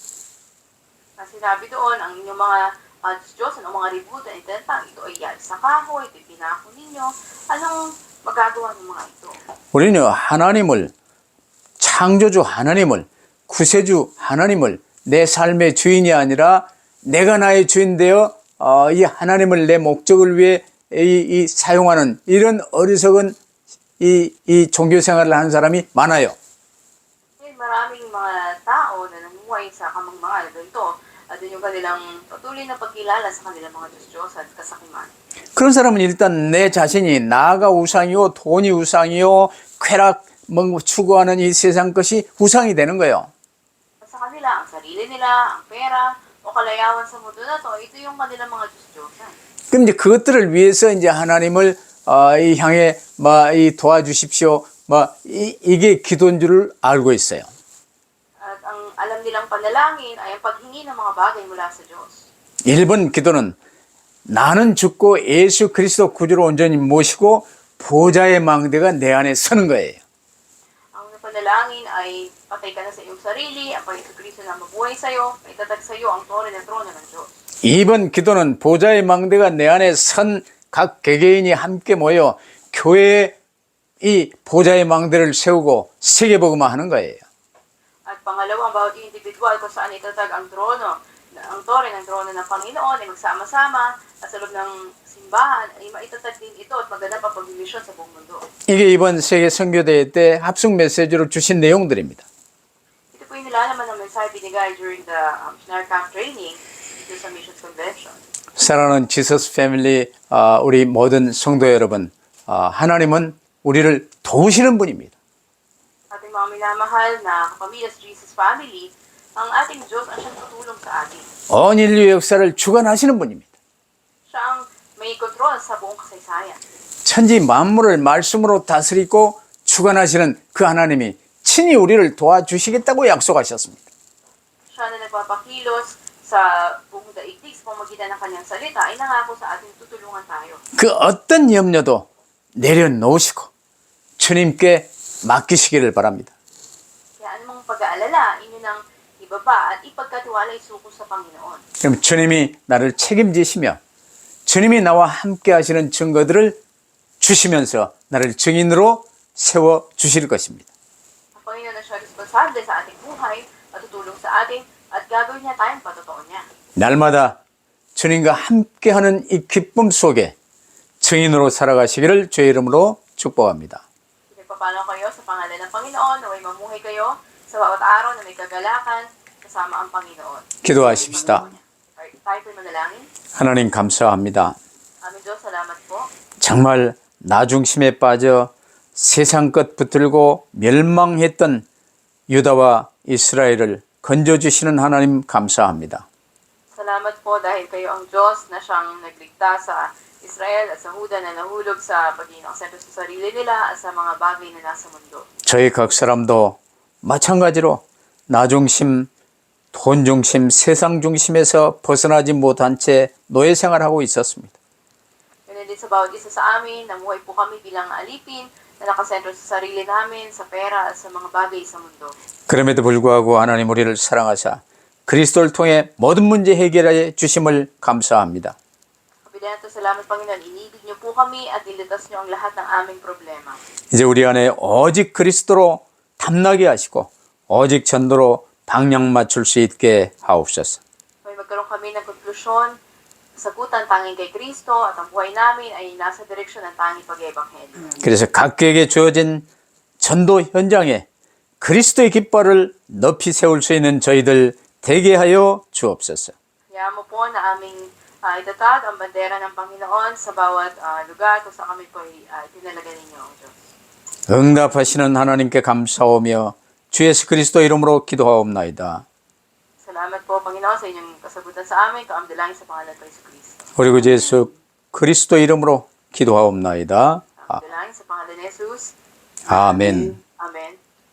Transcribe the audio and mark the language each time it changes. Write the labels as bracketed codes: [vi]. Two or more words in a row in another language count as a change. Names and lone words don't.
[tl] Sinabi doon, ang inyong mga Diyos, ang mga ributan, itinatang ito ay yan sa kahoy, ito pinako ninyo. Anong magagawa ng mga ito? [ko] 우리는 하나님을, 창조주 하나님을, 구세주 하나님을 내 삶의 주인이 아니라 내가 나의 주인 되어 이 하나님을 내 목적을 위해 이 사용하는 이런 어리석은 이 종교 생활을 하는 사람이 많아요. [tl] Maraming mga tao na namuhay sa kamangmangan na ganito at yung kanilang patuloy na pagkilala sa kanilang mga Diyos at kasakiman. [ko] 그런 사람은 일단 내 자신이 나가 우상이요, 돈이 우상이요, 쾌락 추구하는 이 세상 것이 우상이 되는 거예요. [tl] Sa kanila, ang sarili nila, ang pera, o kalayawan sa mundo na to, ito yung kanilang mga Diyos-Diyosan. [ko] 그럼 이제 그것들을 위해서 이제 하나님을 이 향해 이 도와주십시오. 이게 기도인 줄 알고 있어요. [tl] At ang alam nilang panalangin ay ang paghingi ng mga bagay mula sa Diyos. [ko] 1번 기도는 나는 죽고 예수 그리스도 구주로 온전히 모시고 보좌의 망대가 내 안에 서는 거예요. [tl] Ang panalangin ay patay ka na sa iyong sarili, ang Panginoon Kristo na mabuhay sa iyo, itatag sa iyo ang tore ng trono ng Diyos. [ko] 2번 기도는 보좌의 망대가 내 안에 선 각 개개인이 함께 모여 교회에 이 보좌의 망대를 세우고 세계복음화 하는 거예요. [tl] At pangalawa, ang bawat individual kung saan itatag ang trono, ang tore ng trono ng Panginoon ay magsama-sama at sa loob ng simbahan ay maitatag din ito at maganap ang pagbimisyon sa buong mundo. [ko] 이게 이번 세계 선교대회 때 합숙 메시지로 주신 내용들입니다. [tl] Ito po yung nilalaman ng mensahe binigay [en] during the missionary camp training [tl] dito sa Missions Convention. [ko] 사랑하는 지서스 패밀리 우리 모든 성도 여러분, 하나님은 우리를 도우시는 분입니다. [tl] Ating mga minamahal na kapamilya sa Jesus Family, ang ating Diyos ang siyang tutulong sa atin. [ko] 온 인류 역사를 주관하시는 분입니다. [tl] Siya ang may kontrol sa buong kasaysayan. [ko] 천지 만물을 말씀으로 다스리고 주관하시는 그 하나님이 친히 우리를 도와주시겠다고 약속하셨습니다. [tl] Siya na nagpapakilos sa buong daigdig sa pamamagitan ng kanyang salita ay nangako sa ating tutulungan tayo. [ko] 그 어떤 염려도 내려놓으시고 주님께 맡기시기를 바랍니다. [tl] Kaya anumang pag-aalala, inyo nang ibaba at ipagkatiwala isuko sa Panginoon. [ko] 그럼 주님이 나를 책임지시며 주님이 나와 함께 하시는 증거들을 주시면서 나를 증인으로 세워 주실 것입니다. [tl] Ang Panginoon na siya responsable sa ating buhay at tutulong sa atin at gagawin niya tayong patotoo niya. [ko] 날마다 주님과 함께하는 이 기쁨 속에 증인으로 살아가시기를 주의 이름으로 축복합니다. [tl] Pinagpapalo kayo sa pangalan ng Panginoon, naway mamuhay kayo sa bawat araw na may kagalakan kasama ang Panginoon. [ko] 기도하십시다. [tl] Tayo po'y manalangin. [ko] 하나님 감사합니다. [tl] Aming Diyos, salamat po. [ko] 정말 나 중심에 빠져 세상 것 붙들고 멸망했던 유다와 이스라엘을 건져주시는 하나님 감사합니다. [tl] Salamat po dahil kayo ang Diyos na siyang nagligtas sa Israel at sa Huda na nahulog sa pagiging aksento sa sarili nila at sa mga bagay na nasa mundo. [ko] 저희 각 사람도 마찬가지로 나 중심, 돈 중심, 세상 중심에서 벗어나지 못한 채 노예 생활하고 있었습니다. [tl] Ganun din sa bawat isa sa amin, namuhay po kami bilang alipin na nakasentro sa sarili namin, sa pera at sa mga bagay sa mundo. [ko] 그럼에도 불구하고 하나님 우리를 사랑하사 그리스도를 통해 모든 문제 해결해 주심을 감사합니다. [tl] Kapila nato, salamat Panginoon, inibig niyo po kami at niligtas niyo ang lahat ng aming problema. [ko] 이제 우리 안에 오직 그리스도로 탐나게 하시고 오직 전도로 방향 맞출 수 있게 하옵소서. [tl] May magkaroon kami ng konklusyon, sagutan tanging kay Kristo at ang buhay namin ay nasa direksyon ng tanging pag-ebanghelyo. [ko] 그래서 각계에게 주어진 전도 현장에 그리스도의 깃발을 높이 세울 수 있는 저희들 되게 하여 주옵소서. [tl] Kaya mo po na aming itatag ang bandera ng Panginoon sa bawat lugar kung saan kami po tinalaga ninyo, O Diyos. [ko] 응답하시는 하나님께 감사하며 주 예수 그리스도 이름으로 기도하옵나이다. [tl] Salamat po, Panginoon, sa inyong kasagutan sa amin. Kaamdalangin sa pangalan ko, Yesu Kristo. [ko] 우리 구 예수 그리스도 이름으로 기도하옵나이다. [tl] Kaamdalangin sa pangalan ni Jesus. [ko] 아멘. [tl] Amen.